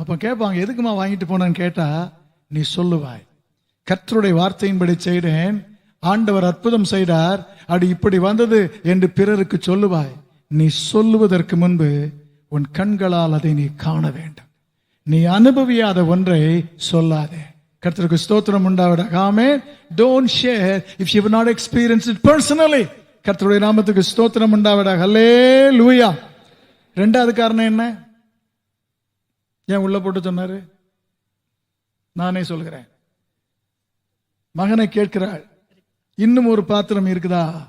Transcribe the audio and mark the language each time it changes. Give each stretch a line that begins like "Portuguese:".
Tamil: அப்ப கேட்பாங்க, எதுக்குமா வாங்கிட்டு போனேன்னு கேட்டா நீ சொல்லுவாய், கர்த்தருடைய வார்த்தையின்படி செய்தேன், ஆண்டவர் அற்புதம் செய்தார், அது இப்படி வந்தது என்று பிறருக்கு சொல்லுவாய். நீ சொல்லுவதற்கு முன்பு உன் கண்களால் அதை நீ காண வேண்டும். நீ அனுபவியாத ஒன்றை சொல்லாதே. கர்த்தருக்கு ஸ்தோத்திரம் உண்டாவதாக, ஆமென்.
English: Don't share if you have not experienced it personally.
Tamil: கர்த்தருடைய நாமத்துக்கு ஸ்தோத்திரம் உண்டாவதாக, ஹல்லேலூயா. 2வது காரணம் என்ன? ஏன் உள்ள போட்டு சொன்னாரு? நானே சொல்கிறேன். மகனை கேட்கிறாள், இன்னும் ஒரு பாத்திரம் இருக்குதா?